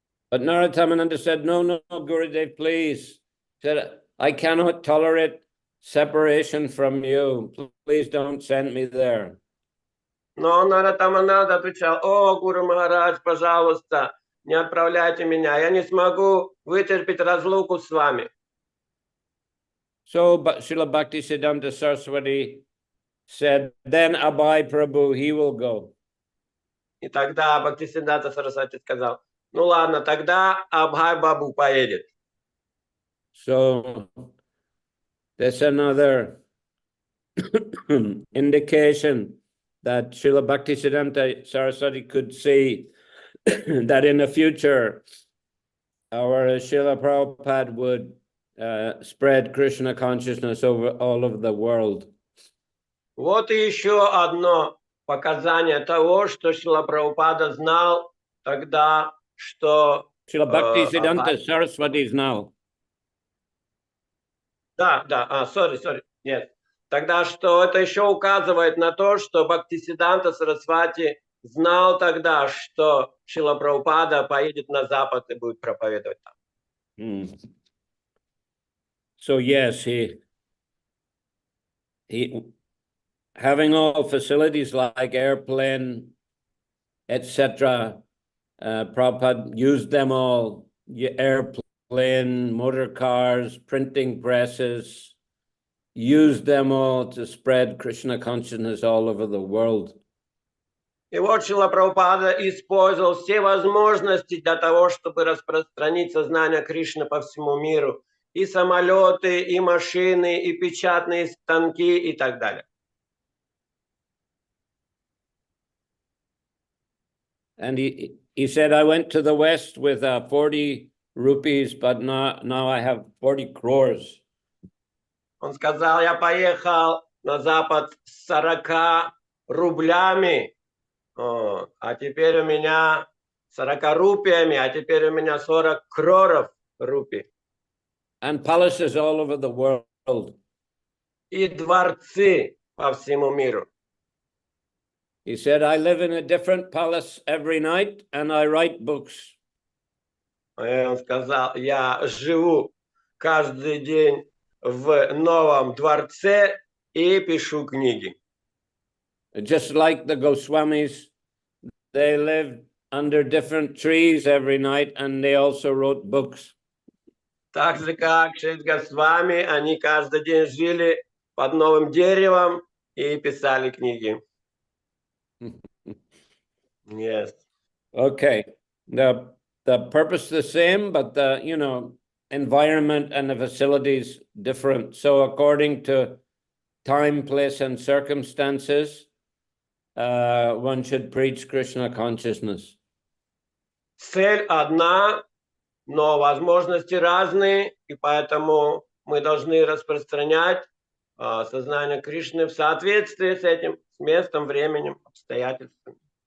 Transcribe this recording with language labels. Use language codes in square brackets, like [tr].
[en] But Narottam-Ananda said, no, Gurudev, please. Said, I cannot tolerate separation from you. Please don't send me there. [ru] Но Нароттам-Ананда отвечал, о, Гуру Махарадж, пожалуйста, не отправляйте меня, я не смогу вытерпеть разлуку с вами. [en] So Srila Bhaktisiddhanta Saraswati said, then Abhay Prabhu, he will go. [ru] И тогда Бхактисиддханта Сарасвати сказал, ну ладно, тогда Абхай Бабу поедет. [en] So that's another indication that Srila Bhaktisiddhanta Saraswati could see that in the future our Srila Prabhupada would spread Krishna consciousness over all of the world. [ru] Вот и еще одно показание того, что Шрила Прабхупада знал тогда, что... Srila Bhaktisiddhanta Saraswati знал. Да, sorry, нет. Тогда что это еще указывает на то, что Бхактисиддханта Сарасвати знал тогда, что Шрила Прабхупада поедет на Запад и будет проповедовать там. [en] So yes, he having all facilities like airplane, etc. Prabhupada used them all: airplane, motor cars, printing presses. Used them all to spread Krishna consciousness all over the world. [ru] И вот Шрила Прабхупада использовал все возможности для того, чтобы распространить сознание Кришны по всему миру. И самолеты, и машины, и печатные станки, и так далее. [en] And he said, I went to the West with 40 rupees, but now I have 40 crores. [ru] Он сказал, я поехал на Запад с 40 рублями, а теперь у меня 40 рупиями, а теперь у меня 40 кроров рупий. [en] And palaces all over the world. [ru] И дворцы по всему миру. [en] He said, I live in a different palace every night and I write books. [ru] Он сказал, я живу каждый день в новом дворце и пишу книги. [en] Just like the Goswamis, they lived under different trees every night and they also wrote books. [ru] Так же, как Шри Госвами, они каждый день жили под новым деревом и писали книги. [en] Yes. Okay. The purpose the same, but the environment and the facilities different. So according to time, place, and circumstances, one should preach Krishna consciousness. [ru] Цель одна, но возможности разные, и поэтому мы должны распространять сознание Кришны в соответствии с этим, с местом, временем, обстоятельствами.